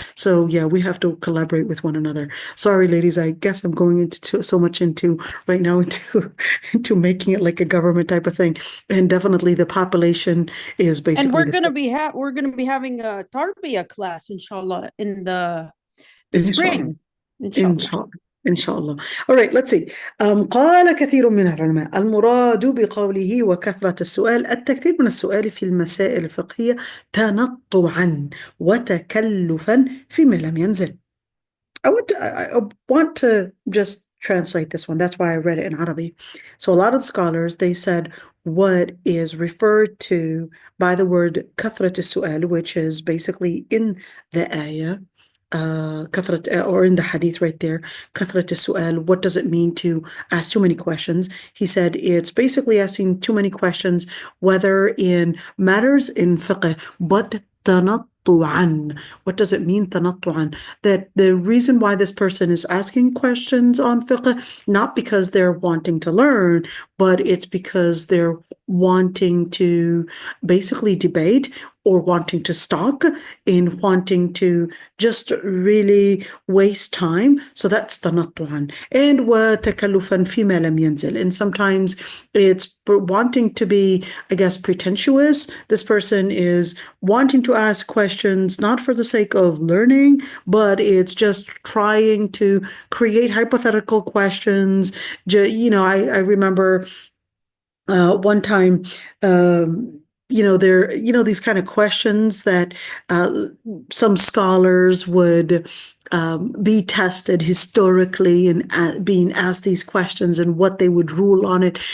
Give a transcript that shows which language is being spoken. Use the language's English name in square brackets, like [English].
[English] So yeah, we have to collaborate with one another. Sorry, ladies, I guess I'm going into so much into right now into making it like a government type of thing. And definitely the population is basically. And we're gonna be having a Tarbiyah class, inshallah, in the spring. Inshallah. All right, let's see. [Arabic] قال كثير من العلماء المراد بقوله وكثرة السؤال التكثير من السؤال في المسائل الفقهية تنطعا وتكلفا فيما لم ينزل. [English] I want to just translate this one. That's why I read it in Arabic. So a lot of scholars, they said what is referred to by the word كثرة السؤال, which is basically in the ayah, or in the hadith right there, كثرة السؤال, what does it mean to ask too many questions? He said it's basically asking too many questions, whether in matters in fiqh, but تنطعا. What does it mean, تنطعا? That the reason why this person is asking questions on fiqh, not because they're wanting to learn, but it's because they're wanting to basically debate, or wanting to stalk, and wanting to just really waste time. So that's تنطعا. [Arabic] And وتكلفا فيما لم ينزل. [English] And sometimes it's wanting to be, I guess, pretentious. This person is wanting to ask questions not for the sake of learning, but it's just trying to create hypothetical questions. I remember one time, these kind of questions that some scholars would be tested historically and being asked these questions and what they would rule on it.